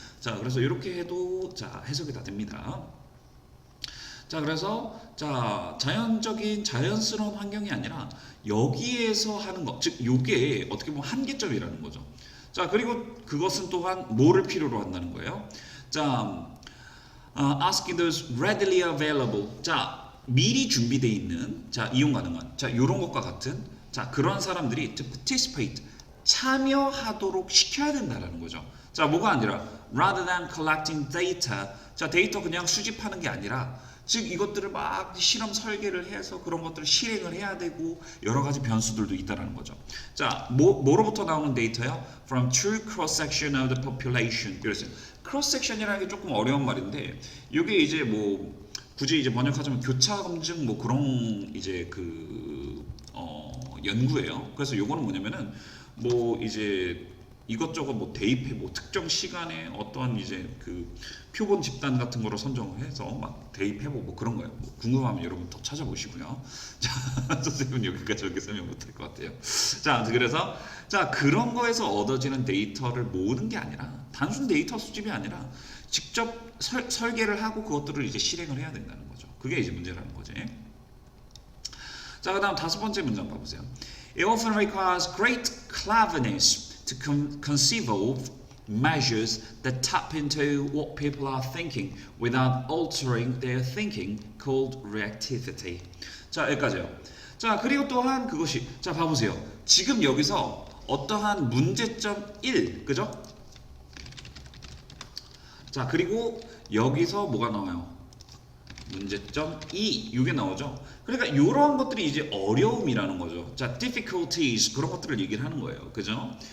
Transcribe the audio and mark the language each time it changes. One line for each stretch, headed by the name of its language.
Korean: 자, 그래서 이렇게 해도 자 해석이 다 됩니다. 자, 그래서 자 자연스러운 환경이 아니라 여기에서 하는 것, 즉 요게 어떻게 보면 한계점이라는 거죠. 자, 그리고 그것은 또한 뭐를 필요로 한다는 거예요.
English: 자, asking those readily available.
Korean: 자, 미리 준비되어 있는 자 이용 가능한 자 요런 것과 같은 자 그런 사람들이
English: to participate
Korean: 참여하도록 시켜야 된다라는 거죠. 자, 뭐가 아니라
English: rather than collecting data.
Korean: 자, 데이터 그냥 수집하는 게 아니라, 즉 이것들을 막 실험 설계를 해서 그런 것들을 실행을 해야 되고 여러 가지 변수들도 있다라는 거죠. 자, 뭐로부터 나오는 데이터요?
English: From true cross section of the population.
Korean: 그래서 cross section이라는 게 조금 어려운 말인데, 이게 이제 뭐 굳이 이제 번역하자면 교차 검증 뭐 그런 이제 그 연구예요. 그래서 요거는 뭐냐면은 뭐 이제 이것저것 뭐 대입해 뭐 특정 시간에 어떠한 이제 그 표본 집단 같은 거로 선정해서 막 대입해보고 뭐 그런 거예요. 뭐 궁금하면 여러분 더 찾아보시고요. 자, 선생님은 여기까지 이렇게 설명 못할 것 같아요. 자, 그래서 자 그런 거에서 얻어지는 데이터를 모으는 게 아니라 단순 데이터 수집이 아니라 직접 설계를 하고 그것들을 이제 실행을 해야 된다는 거죠. 그게 이제 문제라는 거지. 자, 그다음 다섯 번째 문장 봐보세요.
English: It often requires great cleverness to conceive of measures that tap into what people are thinking without altering their thinking, called reactivity.
Korean: 자, 여기까지요. 자, 그리고 또한 그것이 자, 봐보세요. 지금 여기서 어떠한 문제점 1, 그죠? 자, 그리고 여기서 뭐가 나와요? 문제점 2, 이게 나오죠. 그러니까 이러한 것들이 이제 어려움이라는 거죠. 자, difficulties 그런 것들을 얘기를 하는 거예요. 그죠?